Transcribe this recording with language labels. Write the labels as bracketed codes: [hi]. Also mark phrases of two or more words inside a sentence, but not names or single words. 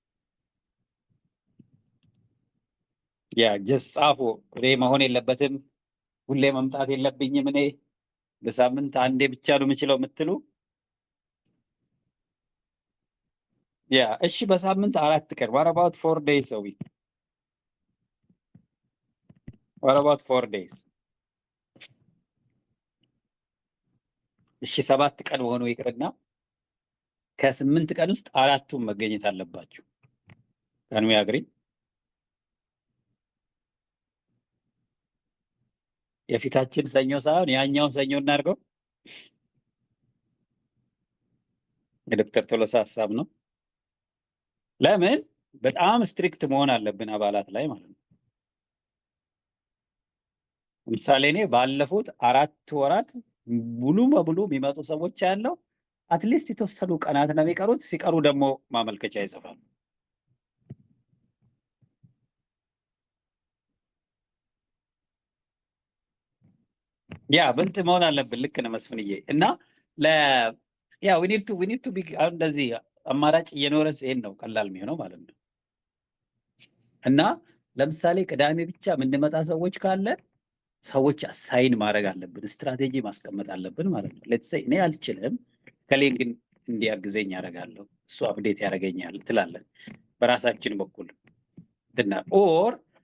[am] ያ ጀስት ጻፉ። እኔ መሆን የለበትም ሁሌ መምጣት የለብኝም እኔ በሳምንት አንዴ ብቻ ነው የምችለው የምትሉ ያ እሺ በሳምንት 4 ቀን [en] what about 4 days a week what about 4 days [am] እሺ 7 ቀን ሆኖ ይቅርና ከ8 ቀን ውስጥ 4ቱን መገኘት አለባችሁ። [en] can we agree? [am] የፊታችን ሰኞ ሳይሆን ያኛውን ሰኞ እናድርገው። የዶክተር ቶሎሳ ሐሳብ ነው። ለምን በጣም ስትሪክት መሆን አለብን አባላት ላይ ማለት ነው። ለምሳሌ እኔ ባለፉት 4 ወራት ሙሉ በሙሉ የሚመጡ ሰዎች ያለው አትሊስት የተወሰኑ ቀናት ነው የሚቀሩት። ሲቀሩ ደግሞ ማመልከቻ ይጽፋሉ። ያ ብልጥ መሆን አለብን። ልክ ነው መስፍንዬ። እና ያ [en] we need to be [am] እንደዚህ አማራጭ እየኖረ ሲሄድ ነው ቀላል የሚሆነው ማለት ነው። እና ለምሳሌ ቅዳሜ ብቻ የምንመጣ ሰዎች ካለ ሰዎች አሳይን ማድረግ አለብን፣ ስትራቴጂ ማስቀመጥ አለብን ማለት ነው። [en] let's say [am] እኔ አልችልም ከሌን ግን እንዲያግዘኝ ያደርጋለሁ እሱ አፕዴት ያደርገኛል ትላለን በራሳችን በኩል እንትና ኦር